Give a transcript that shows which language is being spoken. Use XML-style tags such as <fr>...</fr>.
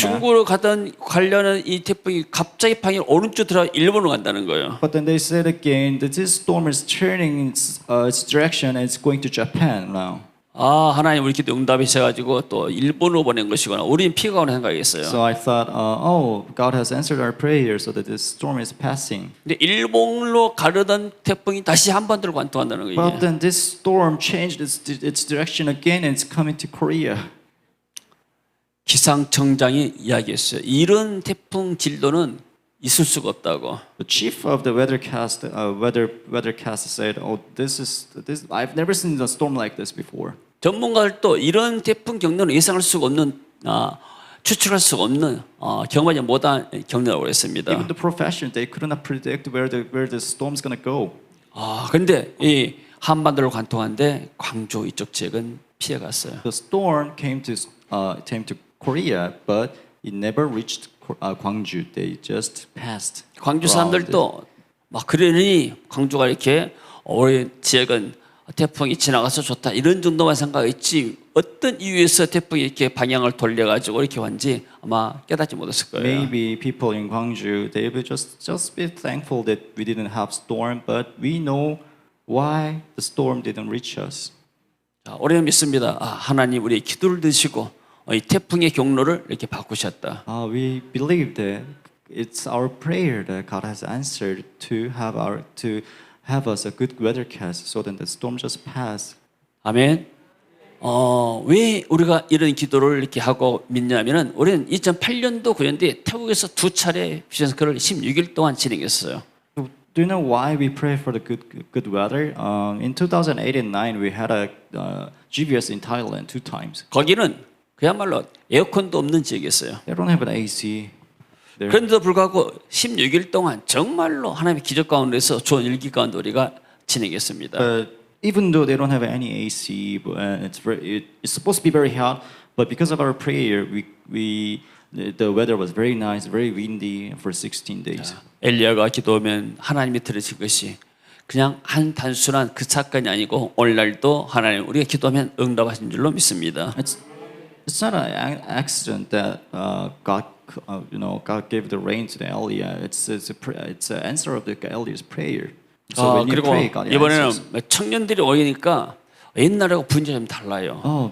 <ko>중국으로 가려는 이 태풍이 갑자기 방향 오른쪽 들어 일본으로 간다는 거예요.</ko> <en>But then they said again that this storm is turning its direction and it's going to Japan now.</en> <ko>하나님 우리 기도 응답이셔가지고 또 일본으로 보낸 것이구나. 우리는 피가 오는 생각이었어요.</ko> <en>So I thought, God has answered our prayer so that this storm is passing.</en> <ko>근데 일본으로 가려던 태풍이 다시 한반도로 관통한다는 거예요.</ko> <en>But then this storm changed its direction again and it's coming to Korea.</en> <ko>기상청장이 이야기했어요. 이런 태풍 진도는 있을 수가 없다고.</ko> <en>The chief of the weathercast said, this I've never seen a storm like this before.</en> <ko>전문가들도 이런 태풍 경로는 예상할 수가 없는, 추측할 수가 없는 경험하지 못한 경로라고 했습니다.</ko> <en>Even the profession, they could not predict where the storm's gonna go.</en> <ko>그런데 이 한반도를 관통한데 광주 이쪽 지역은 피해갔어요.</ko> <en>The storm came to Korea, but it never reached Gwangju. They just passed.</en> <ko>광주 사람들도 막 그러니 광주가 이렇게 우리 지역은 태풍이 지나가서 좋다 이런 정도만 생각했지 어떤 이유에서 태풍이 이렇게 방향을 돌려가지고 이렇게 왔는지 아마 깨닫지 못했을 거예요.</ko> <en>Maybe people in Gwangju they will just be thankful that we didn't have storm, but we know why the storm didn't reach us.</en> <ko>자, 우리는 믿습니다. 하나님 우리의 기도를 들으시고 이 태풍의 경로를 이렇게 바꾸셨다.</ko> <en>We believe that it's our prayer that God has answered to have us a good weathercast so that the storm just pass.</en> <ko>아멘. 왜 우리가 이런 기도를 이렇게 하고 믿냐면은 우리는 2008년도 9년도에 태국에서 2차례 비전스크를 16일 동안 진행했어요.</ko> <en>Do you know why we pray for the good weather? In 2008 and 9, we had a GVS in Thailand 2 times.</en> <ko>거기는 그야말로 에어컨도 없는 지역이었어요.</ko> <en>They don't have an AC.</en> <ko>그런데도 불구하고 16일 동안 정말로 하나님의 기적 가운데서 좋은 일기 가운데 우리가 진행했습니다.</ko> <en>Even though they don't have any AC, it's supposed to be very hot, but because of our prayer, the weather was very nice, very windy for 16 days.</en> <ko>엘리야가 기도하면 하나님이 들으실 것이 그냥 한 단순한 그 사건이 아니고 오늘날도 하나님 우리가 기도하면 응답하신 줄로 믿습니다.</ko> <en>It's not an accident that God gave the rain to the Elia. It's an answer of the Elia's prayer. So when you</en> <ko>그리고</ko> <en>pray, God answers.</en> <ko>이번에는 청년들이 오니까 옛날하고 분위기가 좀 달라요.</ko>